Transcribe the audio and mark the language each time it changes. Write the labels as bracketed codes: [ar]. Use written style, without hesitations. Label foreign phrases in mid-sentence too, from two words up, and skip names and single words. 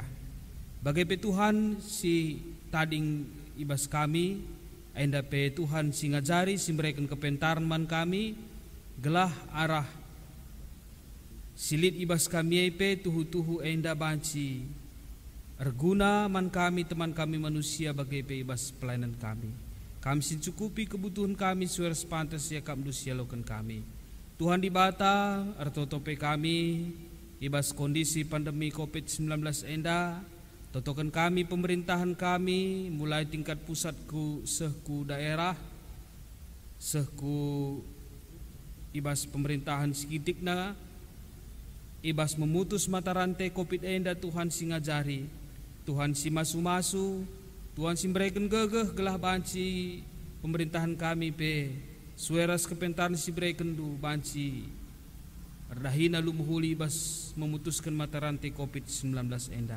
[btx] Bagai pe Tuhan si tading ibas kami, enda pe Tuhan si ngajari si mereka kepentaran man kami, gelah arah silit ibas kami pe tuhu-tuhu enda banci, erguna man kami teman kami manusia bagai pe ibas pelayanan kami. Kami sincukupi kebutuhan kami suara sepantas ya kami manusia lokan kami. Tuhan di bata ertotope kami ibas [id] kondisi pandemi COVID-19 [btx] enda, totokan kami pemerintahan kami [id] mulai tingkat [btx] pusatku sehku daerah, sehku ibas pemerintahan sekitikna, ibas [id] memutus mata rantai COVID [btx] enda Tuhan si ngajari, Tuhan si masu-masu, Tuhan si mereken gegeh gelah banci pemerintahan kami pe sueras kepentaran si mereken du banci erdahina lumuhuli ibas [id] memutuskan mata rantai COVID-19 [btx] enda.